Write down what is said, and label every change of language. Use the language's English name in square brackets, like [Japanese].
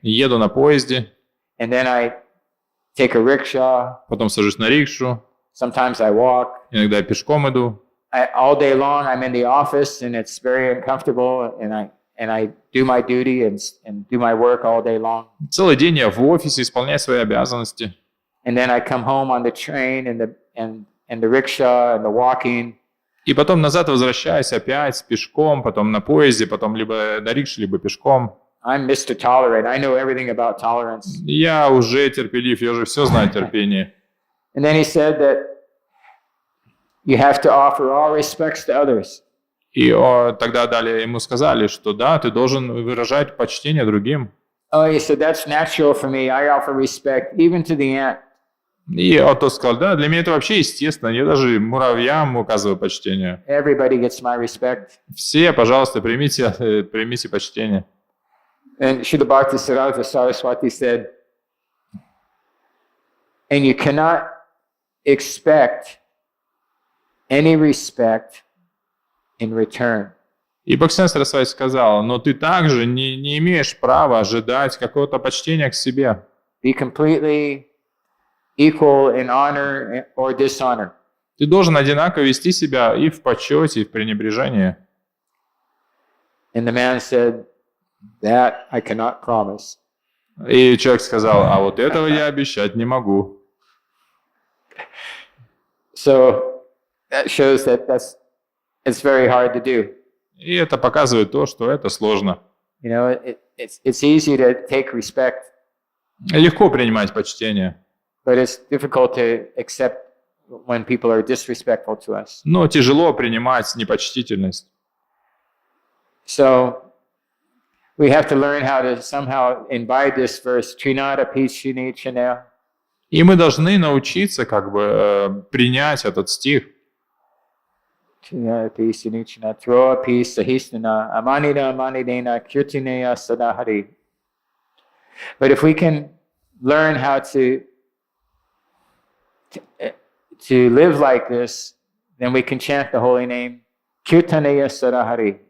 [Russian] Еду на поезде. [English] And then I take a rickshaw. [Russian] Потом сажусь на рикшу. [English] Sometimes I walk. [Russian] Иногда я пешком иду. [English] All day long I'm in the office, and it's very uncomfortable, and I do my duty and do my work all day long. [Russian] Целый день я в офисе, исполняю свои обязанности. [English] And then I come home on the train and the rickshaw and the walking. [Russian] И потом назад возвращаюсь опять пешком, потом на поезде, потом либо на рикше, либо пешком. [English] I'm Mr. Tolerant. I know everything about tolerance. [Russian] Я уже терпелив, я уже все знаю о терпении. [English] And then he said that you have to offer all respects to others. [Russian] И тогда далее ему сказали, что да, ты должен выражать почтение другим. [English] Oh, he said, that's natural for me. I offer respect even to the ant. [Russian] И тот сказал, да, для меня это вообще естественно, я даже муравьям указываю почтение. [English] Everybody gets my respect. [Russian] Все, пожалуйста, примите почтение. [English] And Srila Bhakti Saraswati said, and you cannot expect any respect in return. [Russian] И Бхактисиданта Сарасвати сказал, но ты также не имеешь права ожидать какого-то почтения к себе. [English] Be completely equal in honor or dishonor. [Russian] Ты должен одинаково вести себя и в почете, и в пренебрежении. [English] And the man said, that I cannot promise. [Russian] И человек сказал, а вот этого я обещать не могу. [English] So that shows that it's very hard to do. [Russian] И это показывает то, что это сложно. [English] You know, it's easy to take respect, [Russian] Легко принимать почтение, [English] but it's difficult to accept when people are disrespectful to us. [Russian] но тяжело принимать непочтительность. [English] So we have to learn how to somehow imbibe this verse, [Sanskrit] Trinada Pichini Chanel. [Russian] И мы должны научиться принять этот стих. [Sanskrit] Trinada Pichini Chanel, Troa Pis Sahisnana, Amanida Amanidena, Kirtineya Sadahari. [English] But if we can learn how to live like this, then we can chant the holy name, [Sanskrit] Kirtaneya Sadahari.